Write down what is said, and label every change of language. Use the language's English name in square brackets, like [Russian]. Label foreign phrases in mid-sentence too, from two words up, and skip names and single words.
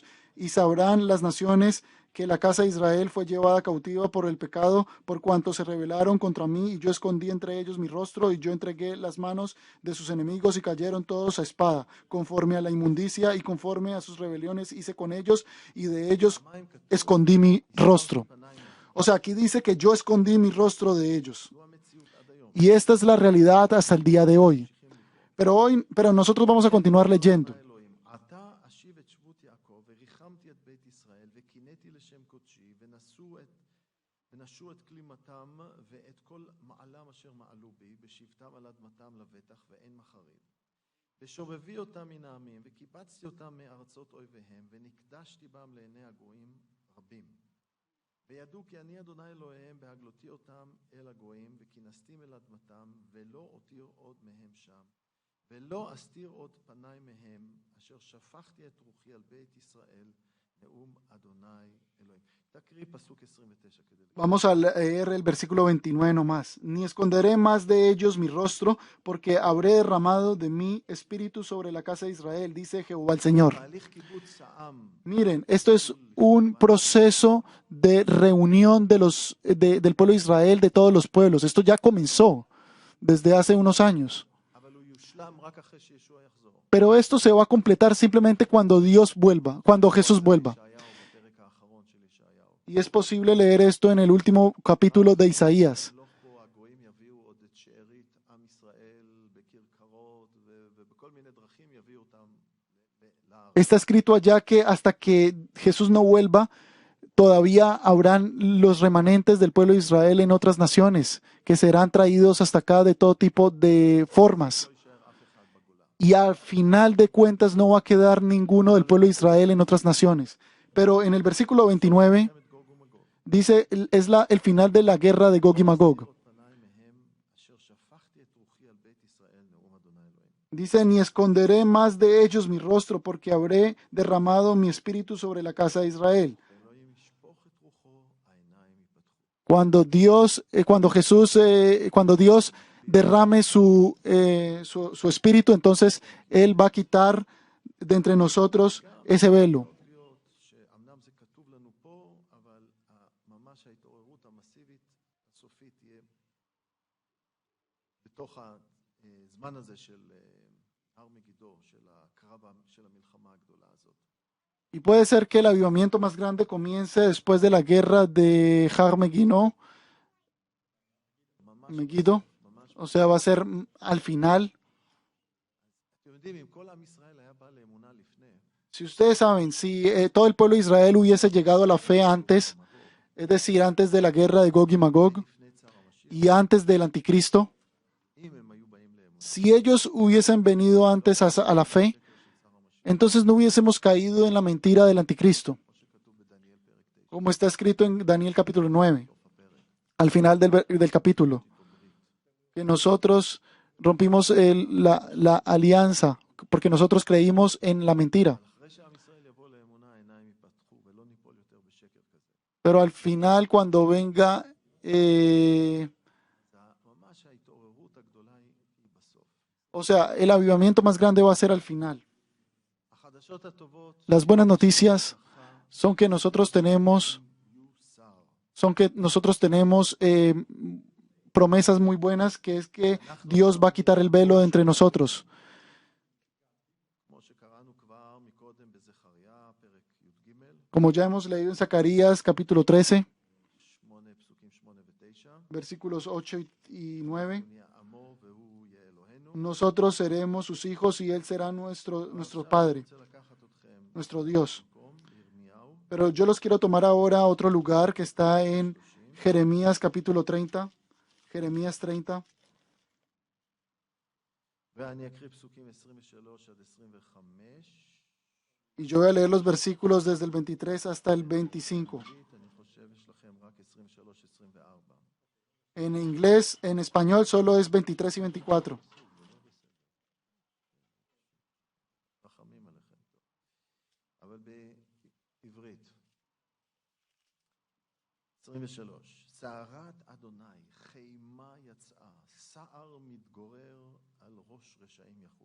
[Spanish] Y sabrán las naciones que la casa de Israel fue llevada cautiva por el pecado, por cuanto se rebelaron contra mí, y yo escondí entre ellos mi rostro, y yo entregué las manos de sus enemigos, y cayeron todos a espada, conforme a la inmundicia y conforme a sus rebeliones hice con ellos, y de ellos escondí mi rostro. O sea, aquí dice que yo escondí mi rostro de ellos. Y esta es la realidad hasta el día de hoy. Pero nosotros vamos a continuar leyendo. [Hebrew] ושובבי אותם מן העמים, וקיבצתי אותם מארצות אויביהם, ונקדשתי בם לעיני הגויים רבים. וידעו כי אני אדוני אלוהיהם בהגלותי אותם אל הגויים, וכינסתים אל אדמתם, ולא אותיר עוד מהם שם, ולא אסתיר עוד פניי מהם, אשר שפכתי את רוחי על בית ישראל, נאום אדוני אלוהים. תקריא פסוק 29 כדי לקרוא. [Spanish] Vamos a leer el versículo 29 nomás. Ni esconderé más de ellos mi rostro, porque habré derramado de mi espíritu sobre la casa de Israel, dice Jehová el Señor. [Hebrew] תהליך קיבוץ העם. [Spanish] Miren, esto es un proceso de reunión del pueblo de Israel, de todos los pueblos. Esto ya comenzó desde hace unos años. [Hebrew] אבל הוא יושלם רק אחרי שישוע יחזור. [Spanish] Pero esto se va a completar simplemente cuando Dios vuelva, cuando Jesús vuelva. [Hebrew] ישעיהו בפרק האחרון של ישעיהו. [Spanish] Y es posible leer esto en el último capítulo de Isaías. [Hebrew] לא פה הגויים יביאו עוד את שארית עם ישראל בכרכרות ובכל מיני דרכים יביאו אותם לארץ. [Spanish] Está escrito allá que hasta que Jesús no vuelva, todavía habrán los remanentes del pueblo de Israel en otras naciones, que serán traídos hasta acá de todo tipo de formas. [Hebrew] לא יישאר אף אחד בגולה. [Spanish] Y al final de cuentas no va a quedar ninguno del pueblo de Israel en otras naciones. Pero en el versículo 29 [Hebrew] מלחמת גוג ומגוג. [Spanish] dice, es el final de la guerra de Gog y Magog. [Hebrew] את פניי מהם אשר שפכתי את רוחי על בית ישראל נאום אדוני אלוהים. [Spanish] Dice, ni esconderé más de ellos mi rostro, porque habré derramado mi espíritu sobre la casa de Israel. [Hebrew] ואלוהים ישפוך את רוחו העיניים ייפתחו. [Spanish] Cuando Dios derrame su espíritu, entonces Él va a quitar de entre nosotros ese velo. [Hebrew] יכול להיות שאמנם זה כתוב לנו פה, אבל ממש ההתעוררות המסיבית הסופית תהיה בתוך הזמן הזה של הר מגידו, של הקרב של המלחמה הגדולה הזאת. [Spanish] Y puede ser que el avivamiento más grande comience después de la guerra de Har Megiddo, [Hebrew] ממש, [Spanish] o sea, va a ser al final. [Hebrew] אתם יודעים, אם כל עם ישראל היה בא לאמונה לפני, [Spanish] Si ustedes saben, si todo el pueblo de Israel hubiese llegado a la fe antes, es decir, antes de la guerra de Gog y Magog [Hebrew] לפני צער המשיח, [Spanish] y antes del anticristo, [Hebrew] אם הם היו באים לאמונה, [Spanish] si ellos hubiesen venido antes a la fe, entonces no hubiésemos caído en la mentira del anticristo, [Hebrew] כמו שכתוב בדניאל פרק 9, [Spanish] como está escrito en Daniel capítulo 9, [Hebrew] סוף הפרק, [Spanish] al final del capítulo, que nosotros rompimos la alianza porque nosotros creímos en la mentira. [Hebrew] אחרי שעם ישראל יבוא לאמונה העיניים ייפתחו ולא ניפול יותר בשקר כזה. [Spanish] Pero al final, cuando venga, [Hebrew] ממש ההתעוררות הגדולה היא בסוף. [Spanish] o sea, el avivamiento más grande va a ser al final. [Hebrew] החדשות הטובות, [Spanish] Las buenas noticias [Hebrew] ברכה, [Spanish] son que nosotros tenemos, [Hebrew] יוסר. [Spanish] promesas muy buenas, que es que Dios va a quitar el velo de entre nosotros. [Hebrew] כמו שקראנו כבר מקודם בזכריה, פרק י"ג, [Spanish] Como ya hemos leído en Zacarías capítulo 13, [Hebrew] 8 פסוקים 8 ו-9, [Spanish] versículos 8 y 9, [Hebrew] נהיה עמו והוא יהיה אלוהינו. [Spanish] nosotros seremos sus hijos y Él será nuestro Padre, [Hebrew] אני רוצה לקחת אתכם [Spanish] nuestro Dios. [Hebrew] למקום, לירמיהו, [Spanish] Pero yo los quiero tomar ahora a otro lugar que está en Jeremías capítulo 30. Jeremías 30. [Hebrew] ואני אקריא פסוקים 23 עד 25. [Spanish] Y yo voy a leer los versículos desde el 23 hasta el 25. [Hebrew] אני חושב יש לכם רק 23-24. [Spanish] En inglés, en español solo es 23 y 24. [Hebrew] רחמים עליכם. אבל בעברית. 23. סערת אדוני, חימה יצאה, סער מתגורר על ראש רשעים יחול.